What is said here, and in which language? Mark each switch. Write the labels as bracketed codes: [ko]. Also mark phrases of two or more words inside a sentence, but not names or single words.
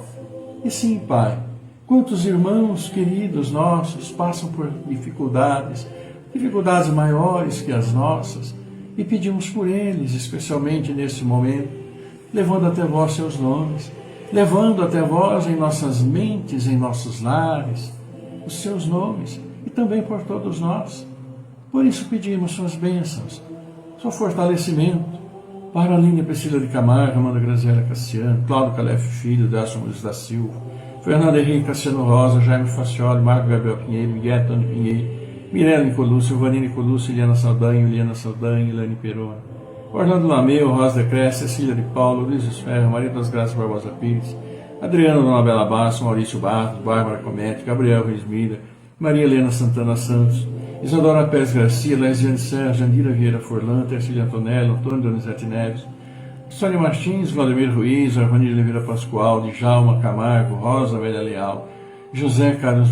[pt] E sim, Pai, quantos irmãos queridos nossos passam por dificuldades maiores que as nossas, e pedimos por eles, especialmente nesse momento, levando até vós seus nomes, levando até vós em nossas mentes, em nossos lares, os seus nomes, e também por todos nós. Por isso pedimos suas bênçãos, seu fortalecimento para Aline Priscila de Camargo, Amanda Graziela Cassiano, Cláudio Calef Filho, Delson Luiz da Silva, Fernando Henrique Cassiano Rosa, Jaime Facioli, Marco Gabriel Pinheiro, Miguel Antônio Pinheiro, Mirella Nicolú, Silvani Nicolú, Iliana Saldanha, Ilane Perona, Orlando Lameu, Rosa de Cresce, Cecília de Paulo, Luiz Esferro, Maria das Graças Barbosa Pires, Adriano Dona Bela Basso, Maurício Barros, Bárbara Comete, Gabriel Reis Mira, Maria Helena Santana Santos, Isadora Pérez Garcia, Lesiane Serra, Jandira Vieira Forlan, Tercília Antonello, Antônio Donizete Neves, Sônia Martins, Vladimir Ruiz, Arvanir Oliveira Pascoal, Djalma Camargo, Rosa Velha Leal, José Carlos